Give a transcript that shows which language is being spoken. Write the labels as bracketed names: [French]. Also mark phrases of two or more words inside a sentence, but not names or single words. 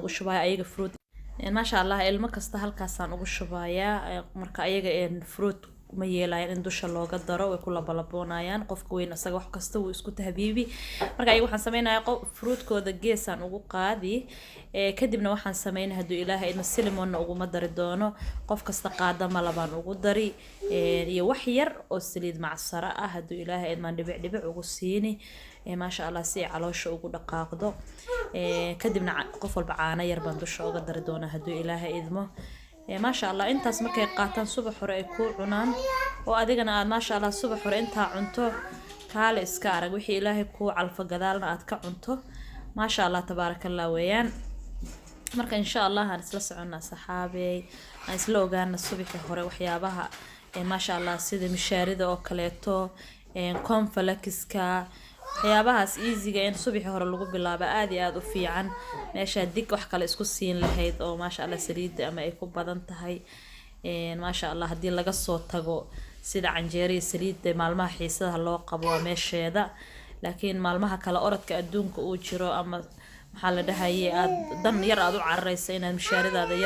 [Somali] ugu shubayaa ayaga fruit [Arabic] ما شاء الله [Somali] ilmo kasta halkaas aan ugu shubayaa marka ayaga fruit ma yeelayaan in dusha looga daro way ku labalaboonayaan qofka weyn asaga wax kasta uu isku tahbiibi marka ayaga waxaan sameynayaa fruitkooda geesaan ugu qaadi kadibna waxaan sameynayaa haduu Ilaahay idmo cinnamon ugu ma dari doono qof kasta qaada malabaan ugu dari iyo wax yar oo saliid macsara ah haduu Ilaahay idmo dhibic ugu siini [Arabic] ما شاء الله [Somali] سي علوش ugu dhaqaaqdo kadibna qof walba caana yar baan dusha uga dari doona haduu Ilaahay idmo [Arabic] ما شاء الله [Somali] intaas markay qaataan subax hore ay ku cunaan oo adigana aad [Arabic] ما شاء الله [Somali] subax hore inta cunto kaale iska arag wixii Ilaahay ku calfa gadaalna aad ka cunto [Arabic] ما شاء الله تبارك الله [Somali] weeyaan marka [Arabic] إن شاء الله [Somali] aan isla soconaa saxaabay aan isla ogaana subaxii hore waxyaabaha [Arabic] ما شاء الله [Somali] sida mishaarida oo kaleeto cornflakeska waxyaabahaas easy-ga in subaxii hore lagu bilaabo aad iyo aad u fiican meesha dig wax kale isku siin lahayd oo [Arabic] ما شاء الله [Somali] saliid ama ay ku badan tahay [Arabic] ما شاء الله [Somali] hadii laga soo tago sida canjeeriga saliid maalmaha xiisaha loo qabo meesheeda laakiin maalmaha kala orodka adduunka uu jiro ama maxaa la dhahaye aad dan yar aad u cararaysa inaad mishaaridaada yar